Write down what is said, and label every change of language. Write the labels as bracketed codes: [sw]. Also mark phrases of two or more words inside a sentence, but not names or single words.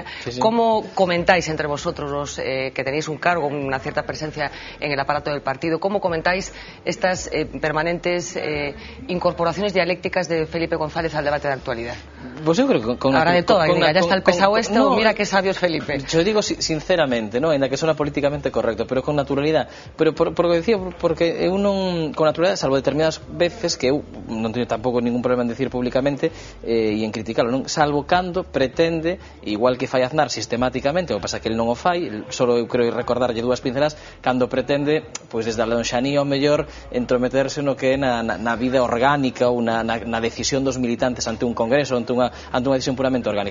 [es] ¿Cómo comentáis entre vosotros los que tenéis un cargo, una cierta presencia en el aparato del partido, cómo comentáis estas permanentes incorporaciones dialécticas de Felipe González al debate de actualidad? Pues yo creo que ahora de todo, ya está el pesado mira qué sabio es Felipe. Yo digo sinceramente, ¿no? [gl] Ainda que [es] suena políticamente correcto, pero con naturalidad. [gl] Pero porque eu non, con naturalidad, salvo determinadas veces que eu non teño tampouco ningún problema en [es] decir públicamente [gl] e en criticarlo, non? Salvo cando pretende, igual que fai Aznar sistemáticamente, o pasa que el non o fai, solo eu creo recordarlle dúas pincelas, cando pretende, pois desde a lonxanía ao mellor entrometerse no que é na vida orgánica ou na decisión dos militantes ante un congreso, ante unha decisión puramente orgánica.